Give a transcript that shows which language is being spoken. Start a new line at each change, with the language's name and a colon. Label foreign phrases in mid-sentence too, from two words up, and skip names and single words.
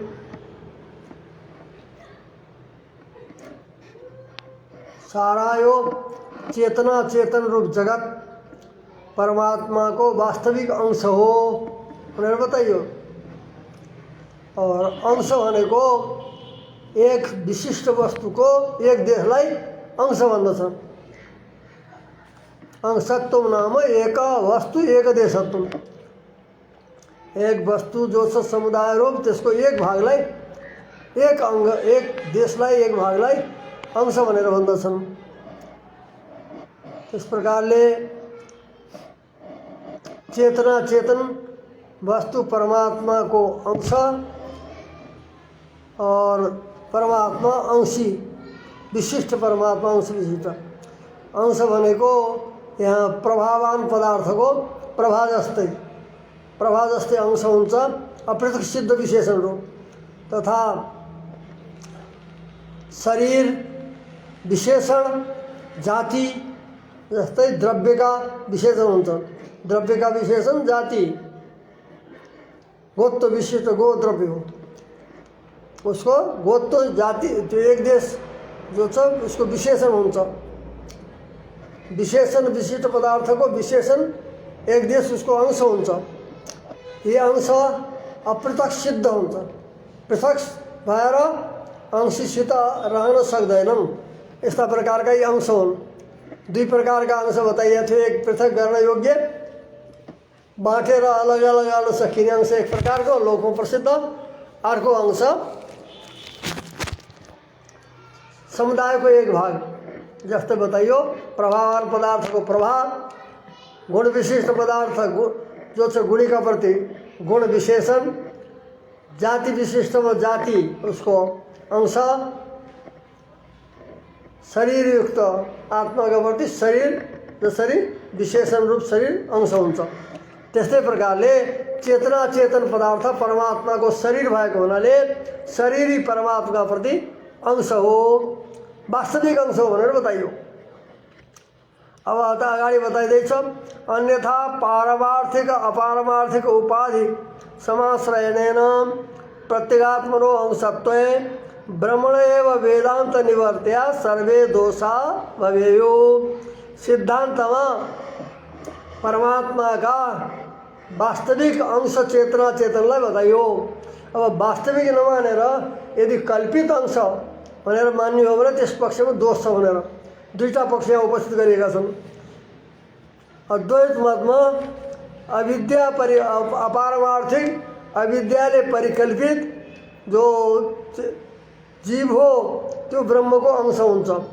Nepali: सारा यो चेतना चेतन रूप जगत परमात्मा को वास्तविक अंश हो
Hindi: उन्हें बताइए। और अंश होने को
Nepali: एक विशिष्ट वस्तु को एक देशलाई अंश भन्दछ। अंशत्व नाम एक वस्तु एक देशत्व। एक वस्तु जो छ समुदाय रूप त्यसको एक भागलाई एक अंग एक देशलाई एक भागलाई अंश भनेर भन्दछन्। इस प्रकारले चेतना चेतन वस्तु परमात्मा को अंश और परमात्मा अंशी विशिष्ट परमात्मा अंश विशिष्ट अंश भनेको यहाँ प्रभावान पदार्थ को प्रभा जस्तै अंश हुन्छ अपृथक सिद्ध विशेषण रूप तथा शरीर विशेषण जाति जस्तै द्रव्य का विशेषण हुन्छ। द्रव्य का विशेषण जाति गोत्व विशिष्ट गो द्रव्य हो उसको गोत्व जाति जो एक देश जो छ उसको विशेषण हुन्छ। विशेषण विशिष्ट पदार्थ को विशेषण एक देश उसको अंश हुन्छ। ये अंश अपृथक सिद्ध हुन्छ। पृथक भएर अंशसित रहन सक्दैनन्। यस्ता प्रकारका यी अंश हुन्। दुई प्रकारका अंश
Hindi: बताइए थे।
Nepali: एक पृथक गर्न योग्य बाँटेर अलग अलग गर्न सकिने अंश एक प्रकारको लोकमा प्रसिद्ध। अर्को अंश समुदाय को एक भाग जस्तै बताइयो प्रभावान पदार्थ को प्रभाव गुण विशिष्ट पदार्थ जो छ गुणी का प्रति गुण विशेषण जाति विशिष्ट में जाति उसको अंश शरीर युक्त आत्मा का प्रति शरीर जसरी विशेषण रूप शरीर अंश हुन्छ। त्यस्तै प्रकारले चेतना चेतन पदार्थ परमात्मा को शरीर भएको हुनाले शरीरी परमात्मा प्रति अंश हो वास्तविक अंश हो भनेर बताइयो। अब आता अगाडि बताइदैछ
Sanskrit: अन्यथा पारमार्थिक अपारमार्थिक उपाधि समाश्रयणेन प्रत्यगात्मनो अंशत्वे ब्रह्मण एव वेदांत निवर्त्या सर्वे दोषा भवेयो।
Nepali: सिद्धांतमा परमात्मा का वास्तविक अंश चेतना चेतनलाई बताइयो। अब वास्तविक नमानेर यदि कल्पित अंश भनेर मान्ने हो भने त्यस पक्षमा दोष छ भनेर दुईटा पक्ष यहाँ उपस्थित गरिएका छन्। अद्वैत मतमा अविद्या अपारमार्थिक अविद्याले परिकल्पित जो जीव हो त्यो ब्रह्मको अंश हुन्छ।